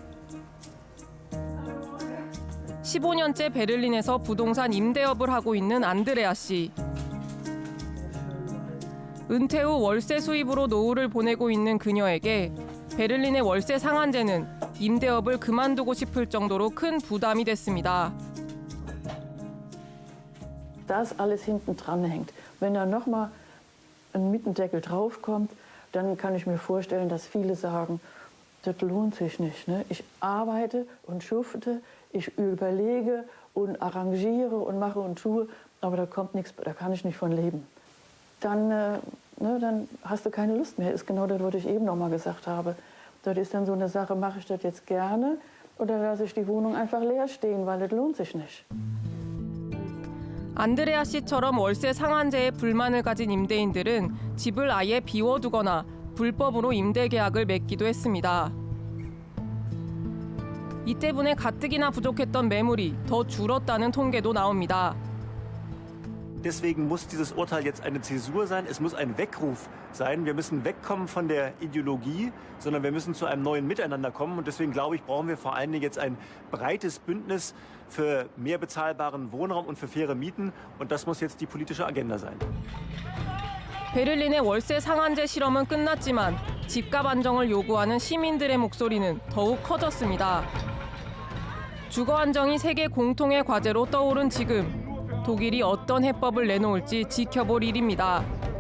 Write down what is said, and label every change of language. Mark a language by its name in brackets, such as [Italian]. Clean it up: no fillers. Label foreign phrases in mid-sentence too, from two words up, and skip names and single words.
[Korean] 15년째 베를린에서 부동산 임대업을 하고 있는 안드레아 씨. 은퇴 후 월세 수입으로 노후를 보내고 있는 그녀에게 베를린의 월세 상한제는 임대업을 그만두고 싶을 정도로 큰 부담이 됐습니다. [German] Das alles hinten dran hängt. Wenn da noch mal ein Mietendeckel draufkommt, dann kann ich mir vorstellen, dass viele sagen, das lohnt sich nicht. Ne? Ich arbeite und schufte, ich überlege und arrangiere und mache und tue, aber da kommt nichts, da kann ich nicht von leben. Dann hast du keine Lust mehr. Ist genau das, was ich eben noch mal gesagt habe. Das ist dann so eine Sache, mache ich das jetzt gerne oder lasse ich die Wohnung einfach leer stehen, weil das lohnt sich nicht. [Korean] 안드레아 씨처럼 월세 상한제에 불만을 가진 임대인들은 집을 아예 비워두거나 불법으로 임대 계약을 맺기도 했습니다. 이 때문에 가뜩이나 부족했던 매물이 더 줄었다는 통계도 나옵니다. [German] Deswegen muss dieses Urteil jetzt eine Zäsur sein. Es muss ein Weckruf sein. Wir müssen wegkommen von der Ideologie, sondern wir müssen zu einem neuen Miteinander kommen. Und deswegen glaube ich, brauchen wir vor allen Dingen jetzt ein breites Bündnis für mehr bezahlbaren Wohnraum und für faire Mieten. Und das muss jetzt die politische Agenda sein. [Korean] 베를린의 월세 상한제 실험은 끝났지만 집값 안정을 요구하는 시민들의 목소리는 더욱 커졌습니다. 주거 안정이 세계 공통의 과제로 떠오른 지금 독일이 어떤 해법을 내놓을지 지켜볼 일입니다.